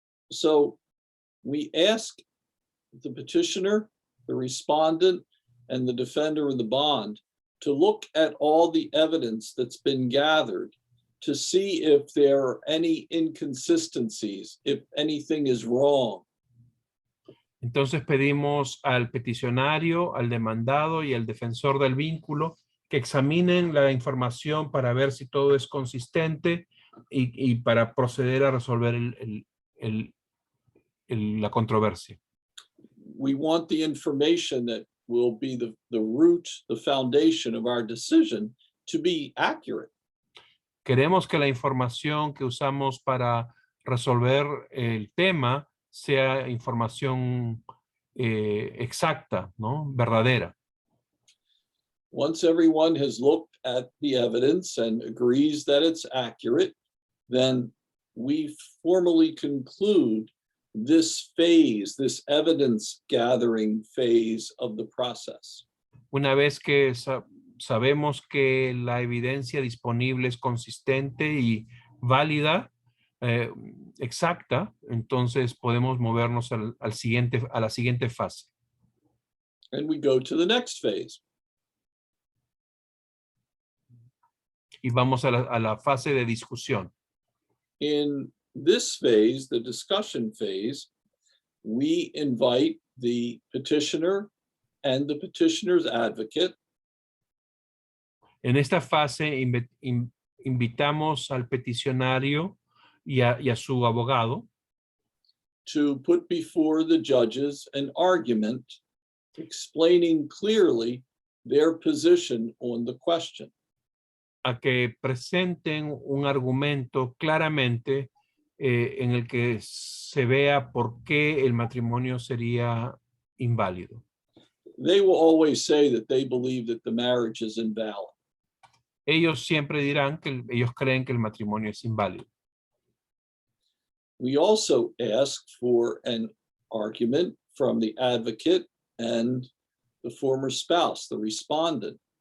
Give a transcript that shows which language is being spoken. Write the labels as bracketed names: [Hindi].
[English] So we ask the petitioner, the respondent, and the defender of the bond to look at all the evidence that's been gathered to see if there are any inconsistencies, if anything is wrong. [Spanish] Entonces pedimos al peticionario, al demandado y al defensor del vínculo que examinen la información para ver si todo es consistente y para proceder a resolver la controversia. [English] We want the information that will be the root, the foundation of our decision to be accurate. [Spanish] Queremos que la información que usamos para resolver el tema sea información exacta, ¿no? Verdadera. [English] Once everyone has looked at the evidence and agrees that it's accurate, then we formally conclude this phase, this evidence gathering phase of the process. [Spanish] Una vez que sabemos que la evidencia disponible es consistente y válida, exacta, entonces podemos movernos a la siguiente fase. [English] And we go to the next phase. [Spanish] Y vamos a la fase de discusión. [English] In this phase, the discussion phase, we invite the petitioner and the petitioner's advocate [Spanish] En esta fase invitamos al peticionario y a su abogado [English] to put before the judges an argument explaining clearly their position on the question. [Spanish] a que presenten un argumento claramente en el que se vea por qué el matrimonio sería inválido. [English] They will always say that they believe that the marriage is invalid. [Spanish] Ellos siempre dirán que ellos creen que el matrimonio es inválido. [English] We also ask for an argument from the advocate and the former spouse, the respondent.